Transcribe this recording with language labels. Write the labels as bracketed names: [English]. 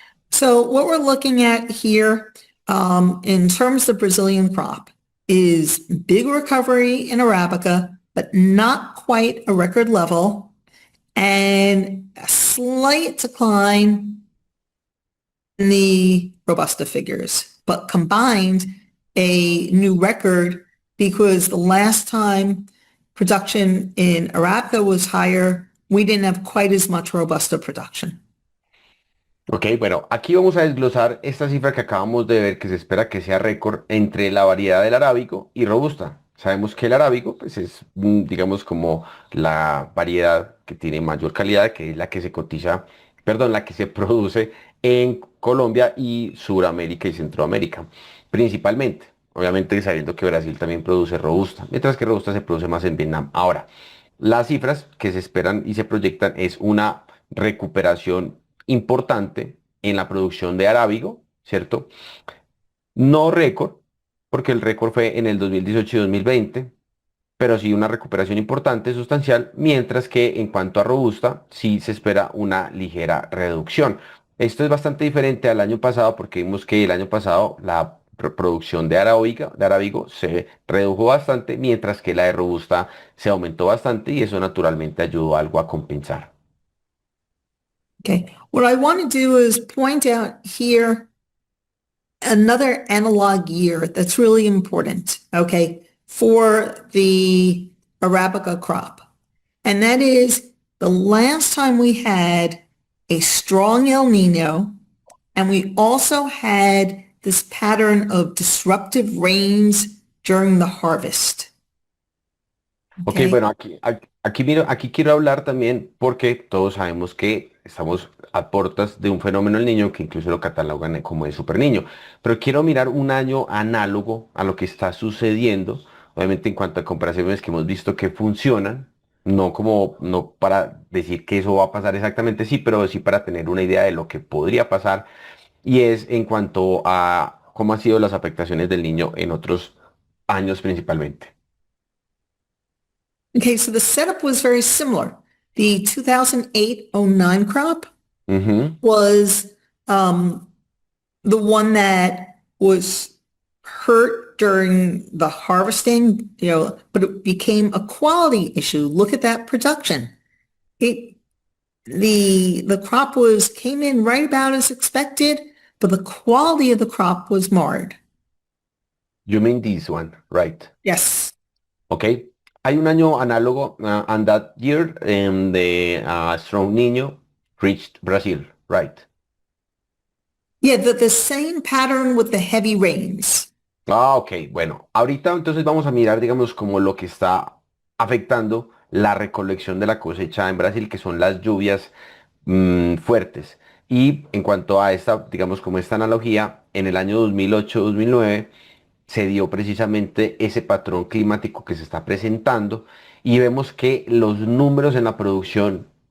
[English] So what we're looking at here in terms of Brazilian crop is big recovery in Arabica, but not quite a record level, and a slight decline the Robusta figures, but combined a new record because the last time production in Arabica was higher, we didn't have quite as much Robusta production. [Spanish] Ok, bueno, aquí vamos a desglosar esta cifra que acabamos de ver, que se espera que sea récord entre la variedad del arábigo y robusta. Sabemos que el arábigo, pues es, digamos, como la variedad que tiene mayor calidad, que es la que se cotiza, perdón, la que se produce en Colombia y Suramérica y Centroamérica, principalmente. Obviamente sabiendo que Brasil también produce robusta, mientras que robusta se produce más en Vietnam. Ahora, las cifras que se esperan y se proyectan es una recuperación importante en la producción de arábigo, ¿cierto? No récord, porque el récord fue en el 2018 y 2020, pero sí una recuperación importante, sustancial, mientras que en cuanto a robusta, sí se espera una ligera reducción. Esto es bastante diferente al año pasado porque vimos que el año pasado la producción de arábigo se redujo bastante, mientras que la de robusta se aumentó bastante y eso naturalmente ayudó algo a compensar. [English] Okay. What I want to do is point out here another analog year that's really important, okay, for the Arabica crop. And that is the last time we had a strong El Nino, and we also had this pattern of disruptive rains during the harvest. Ok, Okay. [Spanish] bueno, aquí quiero hablar también porque todos sabemos que estamos a puertas de un fenómeno del niño que incluso lo catalogan como de super niño. Pero quiero mirar un año análogo a lo que está sucediendo, obviamente en cuanto a comparaciones que hemos visto que funcionan, no para decir que eso va a pasar exactamente, sí, pero sí para tener una idea de lo que podría pasar, y es en cuanto a cómo han sido las afectaciones del niño en otros años principalmente. [English] Okay, so the setup was very similar. The 2008-09 crop Ujú. was the one that was hurt during the harvesting, but it became a quality issue. Look at that production. It the crop was came in right about as expected, but the quality of the crop was marred. You mean this one, right? Yes. Ok. [Spanish] Hay un año análogo, [English] and that year, the strong niño reached Brazil, right? Yeah, the same pattern with the heavy rains. Ah, ok. [Spanish] Bueno, ahorita entonces vamos a mirar, digamos, como lo que está afectando la recolección de la cosecha en Brasil, que son las lluvias fuertes. Y en cuanto a esta, digamos, como esta analogía, en el año 2008-2009 se dio precisamente ese patrón climático que se está presentando y vemos que los números en la producción